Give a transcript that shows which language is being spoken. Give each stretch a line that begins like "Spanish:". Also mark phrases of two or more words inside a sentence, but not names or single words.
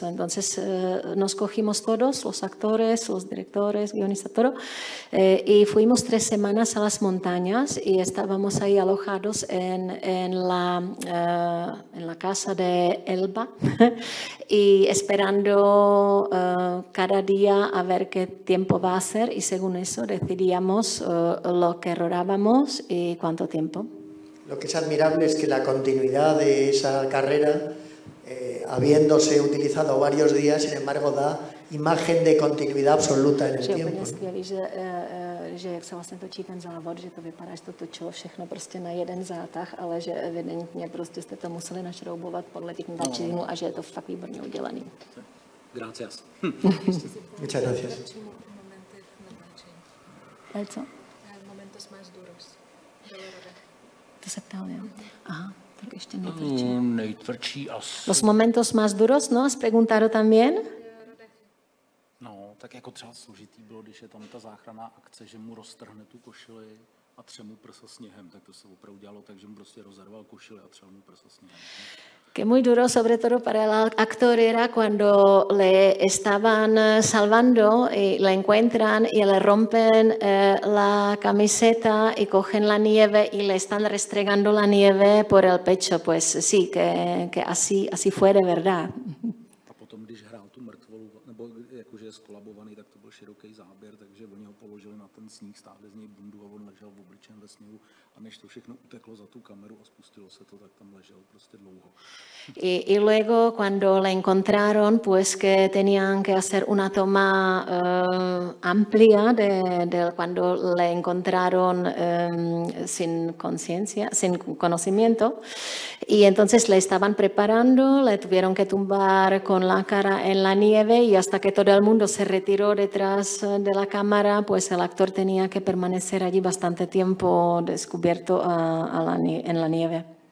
Spanish: Entonces nos cogimos todos, los actores, los directores, guionistas, todo, y fuimos 3 semanas a las montañas y estábamos ahí alojados en la casa de Elba y esperando cada día a ver qué tiempo va a ser y según eso decidíamos lo que rodábamos y cuánto tiempo. Lo que es admirable es que la continuidad de esa carrera, habiéndose utilizado varios días, sin embargo da imagen de continuidad absoluta en el tiempo.
Czech: Že jak se vlastně točí ten závod, že to vypadá, že to točilo všechno prostě na jeden zátah, ale že evidentně prostě jste to museli našroubovat podle těch natáčení a že je to fakt výborně udělaný.
Spanish: Gracias. Muchas gracias.
Czech: Co?
Spanish: Momentos más duros.
Czech: To se ptal, jo? Aha, tak ještě nejtvrdší. Nejtvrdší asi.
Spanish: Los momentos más duros, ¿no? ¿Has preguntado también?
Czech: No, tak jako třeba složitý bylo, když je tam ta záchranná akce, že mu roztrhne tu košili a tře mu prsa sněhem, tak to se opravdu dělalo tak, že mu prostě rozerval košili a třel mu prsa sněhem.
Spanish: Que muy duro, sobre todo para el actor, era cuando le estaban salvando y le encuentran y le rompen la camiseta y cogen la nieve y le están restregando la nieve por el pecho. Pues sí, que así fue de verdad.
Czech: A potom, když hrál tu mrtvolu, nebo jakože je skolabovaný, tak to byl široký záběr, takže oni ho položili na ten sníh, stáhli z něj bundu a on ležel v obličejem ve sněhu. A než to všechno uteklo za tu kameru a spustilo se to, tak tam ležel prostě dlouho.
Spanish: Y luego cuando le encontraron, pues que tenían que hacer una toma amplia de cuando le encontraron sin conciencia, sin conocimiento, y entonces le estaban preparando, le tuvieron que tumbar con la cara en la nieve y hasta que todo el mundo se retiró detrás de la cámara, pues el actor tenía que permanecer allí bastante tiempo descubierto en la nieve.